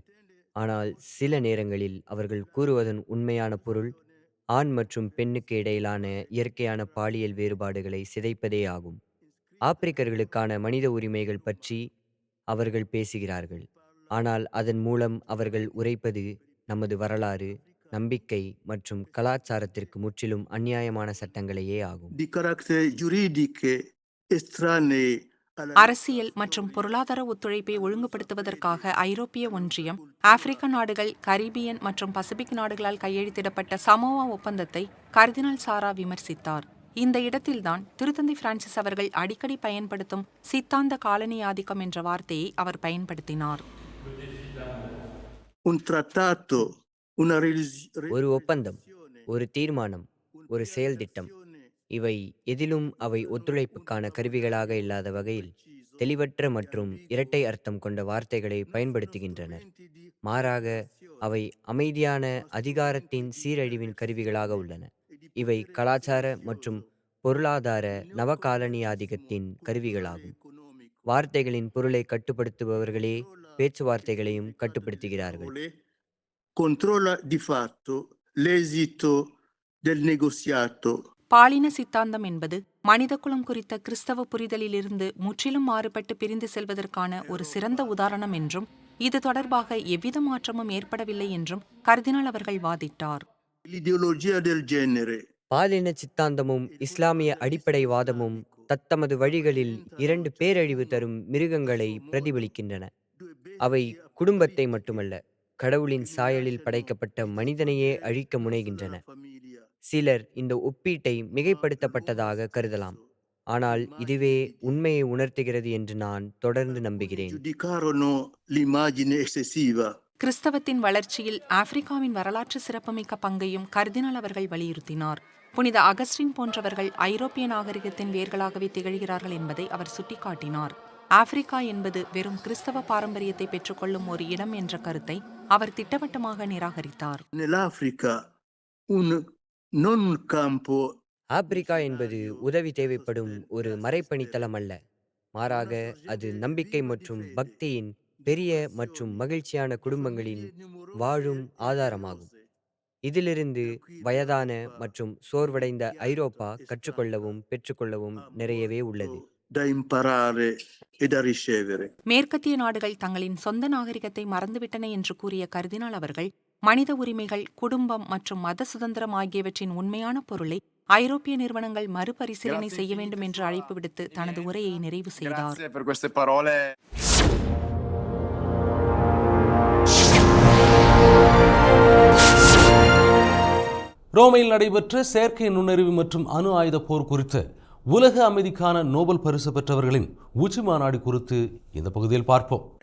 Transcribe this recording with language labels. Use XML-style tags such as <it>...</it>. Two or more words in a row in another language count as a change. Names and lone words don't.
<ta>ஆனால் சில நேரங்களில் அவர்கள் கூறுவதன் உண்மையான பொருள் ஆண் மற்றும் பெண்ணுக்கு இடையிலான இயற்கையான பாலியல் வேறுபாடுகளை சிதைப்பதே ஆகும். ஆப்பிரிக்கர்களுக்கான மனித உரிமைகள் பற்றி அவர்கள் பேசுகிறார்கள். ஆனால் அதன் மூலம் அவர்கள் உரைப்பது நமது வரலாறு, நம்பிக்கை மற்றும் கலாச்சாரத்திற்கு முற்றிலும் அநியாயமான சட்டங்களையே ஆகும்.</ta> <it>di carattere giuridiche estranee alla</it> <ta>அரசியல் மற்றும் பொருளாதார ஒத்துழைப்பை ஒழுங்குபடுத்துவதற்காக ஐரோப்பிய ஒன்றியம், ஆப்பிரிக்க நாடுகள், கரீபியன் மற்றும் பசிபிக் நாடுகளால் கையெழுத்திடப்பட்ட சமோவா ஒப்பந்தத்தை கர்தினால் சாரா விமர்சித்தார். இந்த இடத்தில்தான் திருத்தந்தை பிரான்சிஸ் அவர்கள் அடிக்கடி பயன்படுத்தும் சித்தாந்த காலனி ஆதிக்கம் என்ற வார்த்தையை அவர் பயன்படுத்தினார்.</ta> <it>un trattato, una</it> <ta>ஒரு ஒப்பந்தம், ஒரு தீர்மானம், ஒரு செயல் திட்டம், இவை எதிலும் அவை ஒத்துழைப்புக்கான கருவிகளாக இல்லாத வகையில் தெளிவற்ற மற்றும் இரட்டை அர்த்தம் கொண்ட வார்த்தைகளை பயன்படுத்துகின்றனர். மாறாக அவை அமைதியான அதிகாரத்தின் சீரழிவின் கருவிகளாக உள்ளன. இவை கலாச்சார மற்றும் பொருளாதார நவகாலனியாதிக்கத்தின் கருவிகளாகும். வார்த்தைகளின் பொருளை கட்டுப்படுத்துபவர்களே பேச்சுவார்த்தைகளையும் கட்டுப்படுத்துகிறார்கள்.</ta> <it>controlla di fatto l'esito del negoziato.</it> <ta>பாலின சித்தாந்தம் என்பது மனிதகுலம் குறித்த கிறிஸ்தவ புரிதலிலிருந்து முற்றிலும் மாறுபட்டு பிரிந்து செல்வதற்கான ஒரு சிறந்த உதாரணம் என்றும், இது தொடர்பாக எவ்வித மாற்றமும் ஏற்படவில்லை என்றும் கர்தினால் அவர்கள் வாதிட்டார்.</ta> <it>L'ideologia del genere</it> <ta>பாலின சித்தாந்தமும் இஸ்லாமிய அடிப்படைவாதமும் தத்தமது வழிகளில் இரண்டு பேரழிவு தரும் மிருகங்களை பிரதிபலிக்கின்றன. அவை குடும்பத்தை மட்டுமல்ல, கடவுளின் சாயலில் படைக்கப்பட்ட மனிதனையே அழிக்க முனைகின்றன. சிலர் இந்த ஒப்பீட்டை மிகைப்படுத்தப்பட்டதாக கருதலாம், ஆனால் இதுவே உண்மையை உணர்த்துகிறது என்று நான் தொடர்ந்து நம்புகிறேன்.</ta> <it>giudicarono l'immagine eccessiva.</it> <ta>கிறிஸ்தவத்தின் வளர்ச்சியில் ஆப்பிரிக்காவின் வரலாற்று சிறப்புமிக்க பங்கையும் கர்தினால் அவர்கள் வலியுறுத்தினார். புனித அகஸ்டின் போன்றவர்கள் ஐரோப்பிய நாகரிகத்தின் வேர்களாகவே திகழ்கிறார்கள் என்பதை அவர் சுட்டிக்காட்டினார். ஆப்பிரிக்கா என்பது வெறும் கிறிஸ்தவ பாரம்பரியத்தை பெற்றுக்கொள்ளும் ஒரு இடம் என்ற கருத்தை அவர் திட்டவட்டமாக நிராகரித்தார்.</ta> <it>Nell'Africa non un campo</it> <ta>ஆப்பிரிக்கா என்பது உதவி தேவைப்படும் ஒரு மறைப்பணித்தளம் அல்ல, மாறாக அது நம்பிக்கை மற்றும் பக்தியின் பெரிய மற்றும் மகிழ்ச்சியான குடும்பங்களின் வாழும் ஆதாரமாகும். இதிலிருந்து வயதான மற்றும் சோர்வடைந்த ஐரோப்பா கற்றுக்கொள்ளவும் பெற்றுக்கொள்ளவும் நிறையவே உள்ளது.</ta> <it>da imparare e da ricevere.</it> <ta>மேற்கத்திய நாடுகள் தங்களின் சொந்த நாகரிகத்தை மறந்துவிட்டன என்று கூறிய கர்தினால் அவர்கள் மனித உரிமைகள், குடும்பம் மற்றும் மத சுதந்திரம் ஆகியவற்றின் உண்மையான பொருளை ஐரோப்பிய நிறுவனங்கள் மறுபரிசீலனை செய்ய வேண்டும் என்று அழைப்பு விடுத்து தனது உரையை நிறைவு செய்தார்.</ta> <it>Grazie per queste parole.</it> <ta>ரோமையில் நடைபெற்ற செயற்கை நுண்ணறிவு மற்றும் அணு ஆயுத போர் குறித்து உலக அமைதிக்கான நோபல் பரிசு பெற்றவர்களின் உச்சி மாநாடு குறித்து இந்த பகுதியில் பார்ப்போம்.</ta>